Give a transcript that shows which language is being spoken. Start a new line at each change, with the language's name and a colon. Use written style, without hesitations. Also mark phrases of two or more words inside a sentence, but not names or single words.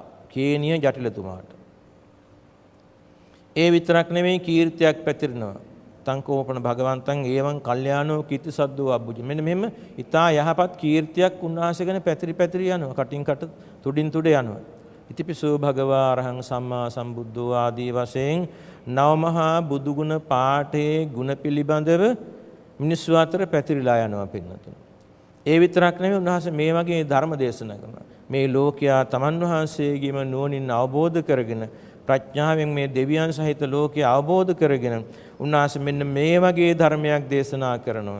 Sinhala: කේනිය ජටිලතුමාට. ඒ විතරක් නෙමෙයි කීර්තියක් පැතිරෙනවා.
Pali: තංකෝපන භගවන්තං ඒවං කල්යාණෝ කීර්ති සද්දෝ අබ්බුජ.
Sinhala: මෙන්න මෙහෙම ඊතා යහපත් කීර්තියක් උන්වහන්සේ ගැන පැතිරි යනවා. කටින් කට තුඩින් තුඩ යනවා.
Pali: ඉතිපිසෝ භගවා අරහං සම්මා සම්බුද්ධෝ
Sinhala: ආදී වශයෙන් නවමහා බුදුගුණ පාඨයේ ගුණ පිළිබඳව මිනිස්සු අතර පැතිරිලා යනවා පින්නතුනි. ඒ විතරක් නෙමෙයි උන්වහන්සේ මේ වගේ ධර්ම දේශනා කරනවා. මේ ලෝකයා තමන් වහන්සේගේම නුවණින් අවබෝධ කරගෙන ප්‍රඥාවෙන් මේ දෙවියන් සහිත ලෝකය අවබෝධ කරගෙන උන්වහන්සේ මෙන්න මේ වගේ ධර්මයක් දේශනා කරනවා.